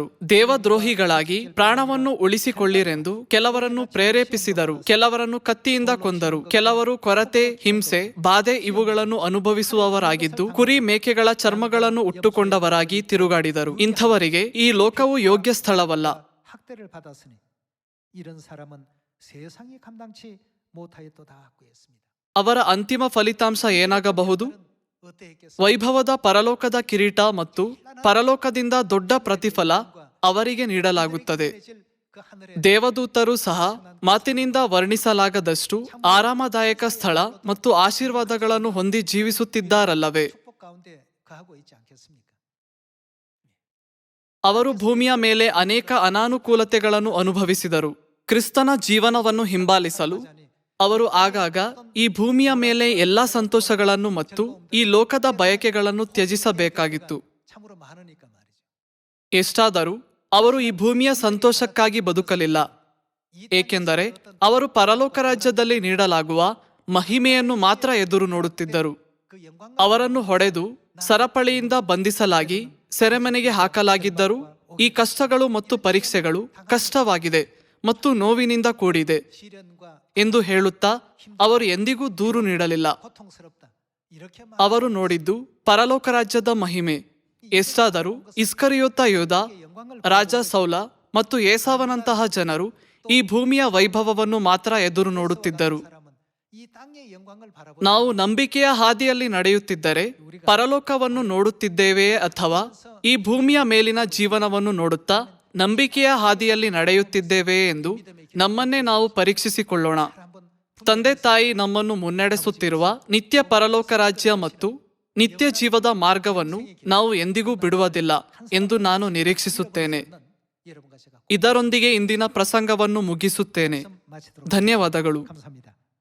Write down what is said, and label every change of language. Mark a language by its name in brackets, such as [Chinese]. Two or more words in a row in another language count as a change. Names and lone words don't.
[Kannada] ದೇವದ್ರೋಹಿಗಳಾಗಿ ಪ್ರಾಣವನ್ನು ಉಳಿಸಿಕೊಳ್ಳಿರೆಂದು ಕೆಲವರನ್ನು ಪ್ರೇರೇಪಿಸಿದರು, ಕೆಲವರನ್ನು ಕತ್ತಿಯಿಂದ ಕೊಂದರು. ಕೆಲವರು ಕೊರತೆ, ಹಿಂಸೆ, ಬಾಧೆ ಇವುಗಳನ್ನು ಅನುಭವಿಸುವವರಾಗಿದ್ದು ಕುರಿ ಮೇಕೆಗಳ ಚರ್ಮಗಳನ್ನು ಉಟ್ಟುಕೊಂಡವರಾಗಿ ತಿರುಗಾಡಿದರು. ಇಂಥವರಿಗೆ ಈ ಲೋಕವು ಯೋಗ್ಯ ಸ್ಥಳವಲ್ಲ. [Korean] 학대를 받았으니 이런 사람은 세상이 감당치 못하였도다 하고 했습니다. [Kannada] ಅವರ ಅಂತಿಮ ಫಲಿತಾಂಶ ಏನಾಗಬಹುದು? [Korean] 어때했겠습니까? [Kannada] ವೈಭವದ ಪರಲೋಕದ ಕಿರೀಟ ಮತ್ತು ಪರಲೋಕದಿಂದ ದೊಡ್ಡ ಪ್ರತಿಫಲ ಅವರಿಗೆ ನೀಡಲಾಗುತ್ತದೆ. [Korean] 그 하늘에 [Kannada] ದೇವದೂತರು ಸಹ ಮಾತಿನಿಂದ ವರ್ಣಿಸಲಾಗದಷ್ಟು ಆರಾಮದಾಯಕ ಸ್ಥಳ ಮತ್ತು ಆಶೀರ್ವಾದಗಳನ್ನು ಹೊಂದಿ ಜೀವಿಸುತ್ತಿದ್ದಾರಲ್ಲವೇ? [Korean] 축복 가운데 거하고 있지 않겠습니까? [Kannada] ಅವರು ಭೂಮಿಯ ಮೇಲೆ ಅನೇಕ ಅನಾನುಕೂಲತೆಗಳನ್ನು ಅನುಭವಿಸಿದರು. ಕ್ರಿಸ್ತನ ಜೀವನವನ್ನು ಹಿಂಬಾಲಿಸಲು ಅವರು ಆಗಾಗ ಈ ಭೂಮಿಯ ಮೇಲೆ ಎಲ್ಲಾ ಸಂತೋಷಗಳನ್ನು ಮತ್ತು ಈ ಲೋಕದ ಬಯಕೆಗಳನ್ನು ತ್ಯಜಿಸಬೇಕಾಗಿತ್ತು. [Korean] 참으로 많으니까 말이죠. [Kannada] ಎಷ್ಟಾದರೂ ಅವರು ಈ ಭೂಮಿಯ ಸಂತೋಷಕ್ಕಾಗಿ ಬದುಕಲಿಲ್ಲ, ಏಕೆಂದರೆ ಅವರು ಪರಲೋಕ ರಾಜ್ಯದಲ್ಲಿ ನೀಡಲಾಗುವ ಮಹಿಮೆಯನ್ನು ಮಾತ್ರ ಎದುರು ನೋಡುತ್ತಿದ್ದರು. [Korean] 그 영광과 [Kannada] ಅವರನ್ನು ಹೊಡೆದು ಸರಪಳಿಯಿಂದ ಬಂಧಿಸಲಾಗಿ ಸೆರೆಮನೆಗೆ ಹಾಕಲಾಗಿದ್ದರೂ ಈ ಕಷ್ಟಗಳು ಮತ್ತು ಪರೀಕ್ಷೆಗಳು ಕಷ್ಟವಾಗಿದೆ ಮತ್ತು ನೋವಿನಿಂದ ಕೂಡಿದೆ [Korean] 시련과 [Kannada] ಎಂದು ಹೇಳುತ್ತಾ ಅವರು ಎಂದಿಗೂ ದೂರು ನೀಡಲಿಲ್ಲ. [Korean] 고통스럽다 이렇게 [Kannada] ಅವರು ನೋಡಿದ್ದು ಪರಲೋಕ ರಾಜ್ಯದ ಮಹಿಮೆ. ಎಷ್ಟಾದರೂ ಇಸ್ಕರಿಯೋತ ಯೋಧ, ರಾಜ ಸೌಲ ಮತ್ತು ಏಸಾವನಂತಹ ಜನರು ಈ ಭೂಮಿಯ ವೈಭವವನ್ನು ಮಾತ್ರ ಎದುರು ನೋಡುತ್ತಿದ್ದರು. [Korean] 사람은 이 땅의 영광을 바라보고 [Kannada] ನಾವು ನಂಬಿಕೆಯ ಹಾದಿಯಲ್ಲಿ ನಡೆಯುತ್ತಿದ್ದರೆ ಪರಲೋಕವನ್ನು ನೋಡುತ್ತಿದ್ದೇವೆಯೇ ಅಥವಾ ಈ ಭೂಮಿಯ ಮೇಲಿನ ಜೀವನವನ್ನು ನೋಡುತ್ತಾ ನಂಬಿಕೆಯ ಹಾದಿಯಲ್ಲಿ ನಡೆಯುತ್ತಿದ್ದೇವೆಯೇ ಎಂದು ನಮ್ಮನ್ನೇ ನಾವು ಪರೀಕ್ಷಿಸಿಕೊಳ್ಳೋಣ. [Korean] 한번 [Kannada] ತಂದೆ ತಾಯಿ ನಮ್ಮನ್ನು ಮುನ್ನಡೆಸುತ್ತಿರುವ ನಿತ್ಯ ಪರಲೋಕ ರಾಜ್ಯ ಮತ್ತು ನಿತ್ಯ ಜೀವದ ಮಾರ್ಗವನ್ನು ನಾವು ಎಂದಿಗೂ ಬಿಡುವುದಿಲ್ಲ ಎಂದು ನಾನು ನಿರೀಕ್ಷಿಸುತ್ತೇನೆ. [Korean] 여러분과 제가 [Kannada] ಇದರೊಂದಿಗೆ ಇಂದಿನ ಪ್ರಸಂಗವನ್ನು ಮುಗಿಸುತ್ತೇನೆ. [Korean] 마치도록 [Kannada] ಧನ್ಯವಾದಗಳು. [Korean] 감사합니다.